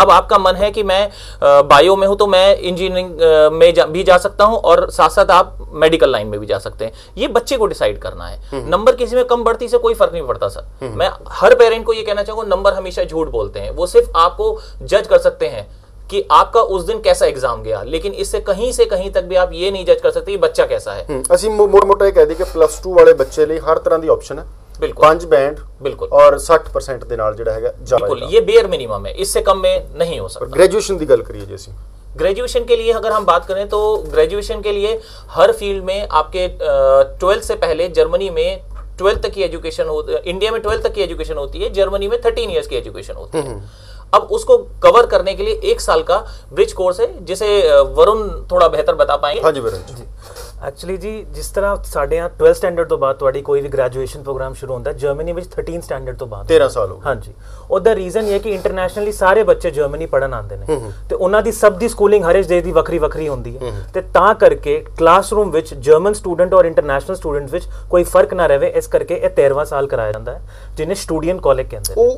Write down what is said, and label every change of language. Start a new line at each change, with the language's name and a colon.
Hindi: अब आपका मन है कि मैं बायो में हूं तो मैं इंजीनियरिंग में भी जा सकता हूं और साथ साथ आप मेडिकल लाइन में भी जा सकते हैं। ये बच्चे को डिसाइड करना है। नंबर किसी में कम बढ़ती से कोई फर्क नहीं पड़ता सर। मैं हर पेरेंट को ये कहना चाहूंगा, नंबर हमेशा झूठ बोलते हैं, वो सिर्फ आपको जज कर सकते हैं कि आपका उस दिन कैसा एग्जाम गया, लेकिन इससे कहीं से कहीं तक भी आप ये नहीं जज कर सकते कि बच्चा कैसा है।
Punjabi: ਅਸੀਂ ਮੋਟਾ ਇਹ ਕਹਿ ਦਈਏ ਕਿ +2 ਵਾਲੇ ਬੱਚੇ ਲਈ ਹਰ ਤਰ੍ਹਾਂ ਦੀ ਆਪਸ਼ਨ ਹੈ।
Hindi: बिल्कुल 5 बैंड बिल्कुल
Punjabi: और 60% ਦੇ ਨਾਲ ਜਿਹੜਾ ਹੈਗਾ
Hindi: बिल्कुल, ये बेयर मिनिमम है, इससे कम में नहीं हो सकता।
Punjabi: ग्रेजुएशन ਦੀ ਗੱਲ करिए ਜੇ ਅਸੀਂ
Hindi: ग्रेजुएशन के लिए अगर हम बात करें तो ग्रेजुएशन के लिए हर फील्ड में आपके 12th से पहले जर्मनी में 12th तक की एजुकेशन होती है। इंडिया में 12th तक की एजुकेशन होती है, जर्मनी में 13 इयर्स की एजुकेशन होती है। अब उसको कवर करने के लिए 1 साल का ब्रिज कोर्स है, जिसे वरुण थोड़ा बेहतर बता पाएंगे। हाँ जी वरुण जी। एक्चुअली जी जिस तरह साढ़े यहाँ 12 स्टैंडर्ड तो बाद
Punjabi: ਤੁਹਾਡੀ ਕੋਈ ਵੀ ਗ੍ਰੈਜੂਏਸ਼ਨ ਪ੍ਰੋਗਰਾਮ ਸ਼ੁਰੂ ਹੁੰਦਾ ਹੈ, ਜਰਮਨੀ ਵਿੱਚ 13 ਸਟੈਂਡਰਡ ਤੋਂ ਬਾਅਦ 13 ਸਾਲ ਹੋ। ਹਾਂਜੀ, ਉਹਦਾ ਰੀਜ਼ਨ ਇਹ ਹੈ ਕਿ ਇੰਟਰਨੈਸ਼ਨਲੀ ਸਾਰੇ ਬੱਚੇ ਜਰਮਨੀ ਪੜਨ ਆਉਂਦੇ ਨੇ ਤੇ ਉਹਨਾਂ ਦੀ ਸਭ ਦੀ ਸਕੂਲਿੰਗ ਹਰ ਇੱਕ ਦੇਸ਼ ਦੀ ਵੱਖਰੀ ਵੱਖਰੀ ਹੁੰਦੀ ਹੈ ਤੇ ਤਾਂ ਕਰਕੇ ਕਲਾਸਰੂਮ ਵਿੱਚ ਜਰਮਨ ਸਟੂਡੈਂਟ ਔਰ ਇੰਟਰਨੈਸ਼ਨਲ ਸਟੂਡੈਂਟ ਵਿੱਚ ਕੋਈ ਫਰਕ ਨਾ ਰਹੇ, ਇਸ ਕਰਕੇ ਇਹ 13ਵਾਂ ਸਾਲ ਕਰਾਇਆ ਜਾਂਦਾ ਹੈ, ਜਿਹਨੇ ਸਟੂਡੈਂਟ ਕਾਲਜ ਕਹਿੰਦੇ ਨੇ।